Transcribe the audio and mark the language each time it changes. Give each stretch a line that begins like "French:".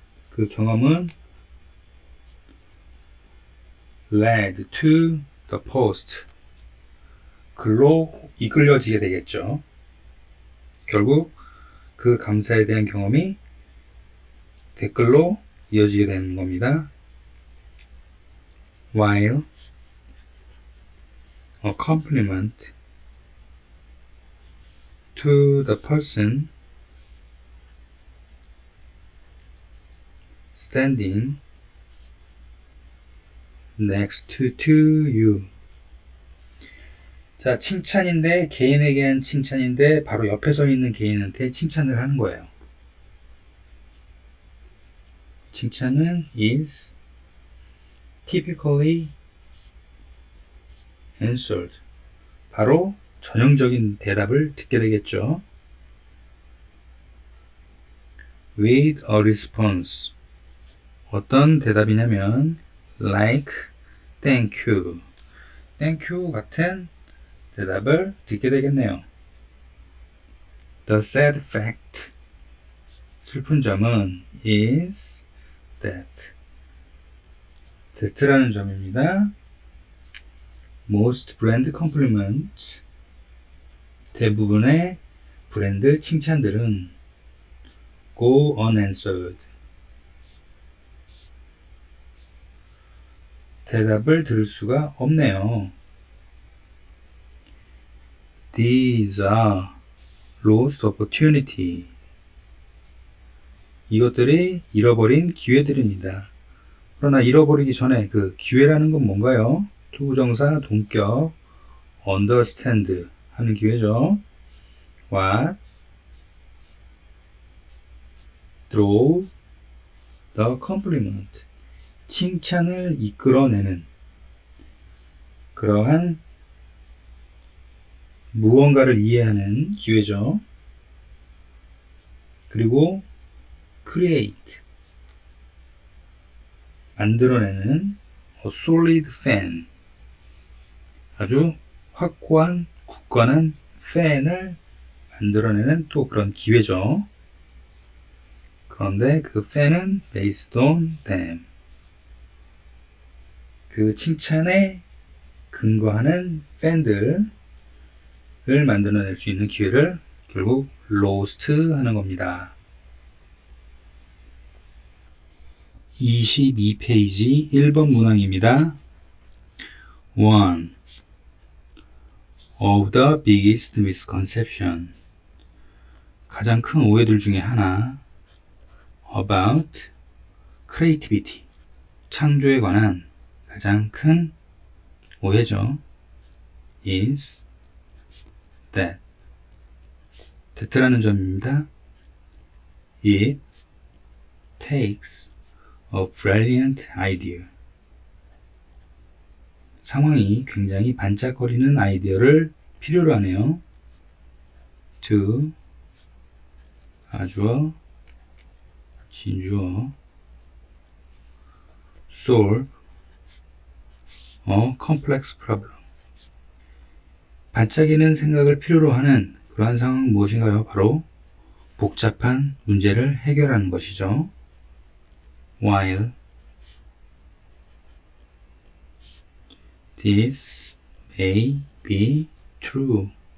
Korean: 그 경험은
English: led to the post.
Korean: 글로 이끌려지게 되겠죠. 결국 그 감사에 대한 경험이 댓글로 이어지게 되는 겁니다.
English: While a compliment to the person standing next to you.
Korean: 자, 칭찬인데, 개인에게 한 칭찬인데 바로 옆에 서 있는 개인한테 칭찬을 하는 거예요. 칭찬은
English: is typically answered.
Korean: 바로 전형적인 대답을 듣게 되겠죠.
English: with a response.
Korean: 어떤 대답이냐면
English: like thank you. thank you
Korean: 같은 대답을 듣게 되겠네요.
English: The sad fact.
Korean: 슬픈 점은
English: is that
Korean: 라는 점입니다.
English: Most brand compliments.
Korean: 대부분의 브랜드 칭찬들은
English: go unanswered.
Korean: 대답을 들을 수가 없네요.
English: These are lost opportunity.
Korean: 이것들이 잃어버린 기회들입니다. 그러나 잃어버리기 전에 그 기회라는 건 뭔가요? 투부정사 동격 understand 하는 기회죠.
English: What drove the compliment.
Korean: 칭찬을 이끌어내는 그러한 무언가를 이해하는 기회죠. 그리고 create. 만들어내는
English: a solid fan.
Korean: 아주 확고한 굳건한 팬을 만들어내는 또 그런 기회죠. 그런데 그 팬은
English: based on them.
Korean: 그 칭찬에 근거하는 팬들을 만들어낼 수 있는 기회를 결국 lost 하는 겁니다. 22페이지 1번 문항입니다. 1.
English: Of the biggest misconception.
Korean: 가장 큰 오해들 중에 하나.
English: About creativity.
Korean: 창조에 관한 가장 큰 오해죠.
English: is that.
Korean: that라는 점입니다.
English: It takes a brilliant idea.
Korean: 상황이 굉장히 반짝거리는 아이디어를 필요로 하네요.
English: to
Korean: 가주어, 진주어,
English: solve a complex problem.
Korean: 반짝이는 생각을 필요로 하는 그러한 상황은 무엇인가요? 바로 복잡한 문제를 해결하는 것이죠.
English: While this may be true.